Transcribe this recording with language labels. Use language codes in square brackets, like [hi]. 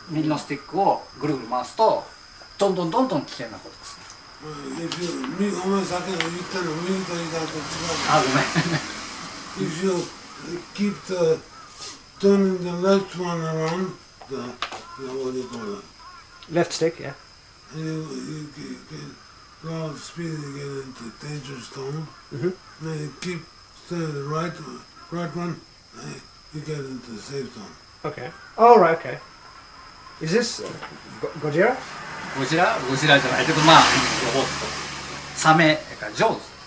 [ja] 右のスティックをぐるぐる回すとどんどん危険なことでするお前先ほど言ったの右と左と違うあごめん [en] If you keep turning the left one around, what do you call it? Left stick, yeah. And you go out of speed and get into danger zone. Then you keep staying the right one, and you get into the safe zone. Okay. Oh, right, okay. Is this Gojira? [ja] ゴジラじゃないけどまあロボットサメかジョーズ